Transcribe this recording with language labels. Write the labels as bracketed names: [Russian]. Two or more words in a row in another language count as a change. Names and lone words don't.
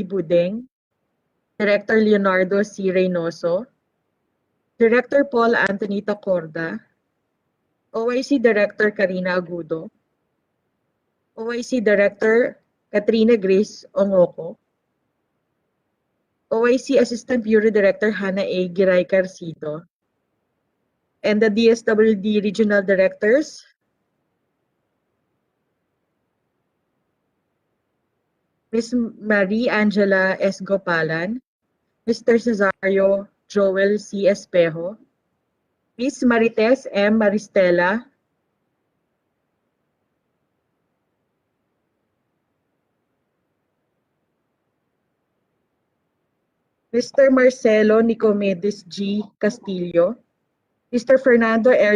[English] Budeng, Director Leonardo C. Reynoso, Director Paul Anthony Tacorda, OIC Director Karina Agudo, OIC Director Katrina Grace Ongoko, OIC Assistant Bureau Director Hannah A. Giray Carcito, and the DSWD Regional Directors, Ms. Marie Angela S. Gopalan, Mr. Cesario Joel C. Espejo, Ms. Marites M. Maristela, Mr. Marcelo Nicomedes G. Castillo, Mr. Fernando R.